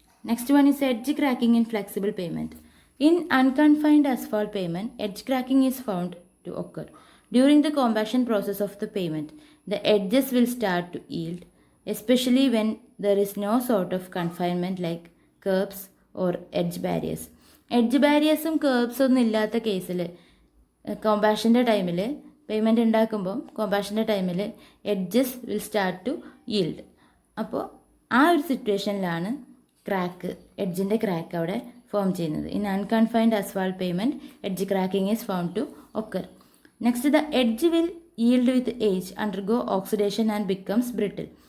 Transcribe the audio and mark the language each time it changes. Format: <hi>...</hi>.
<en>Next one is edge cracking in flexible pavement. In unconfined asphalt pavement, edge cracking is found to occur. During the compaction process of the pavement, the edges will start to yield, especially when there is no sort of confinement like curbs or edge barriers.</en> <ml>Edge ബാരിയേഴ്സും കേർബ്സും ഒന്നും ഇല്ലാത്ത കേസിൽ കോമ്പാഷൻ്റെ ടൈമിൽ payment ഉണ്ടാക്കുമ്പോൾ കോമ്പാഷൻ്റെ ടൈമിൽ</ml> <en>Edges will start to yield.</en> <ml>അപ്പോൾ ആ ഒരു സിറ്റുവേഷനിലാണ് എഡ്ജിൻ്റെ crack അവിടെ ഫോം ചെയ്യുന്നത്.</ml> <en>In unconfined asphalt pavement, edge cracking is found to occur. Next, the edge will yield with age, undergo oxidation and becomes brittle.</en>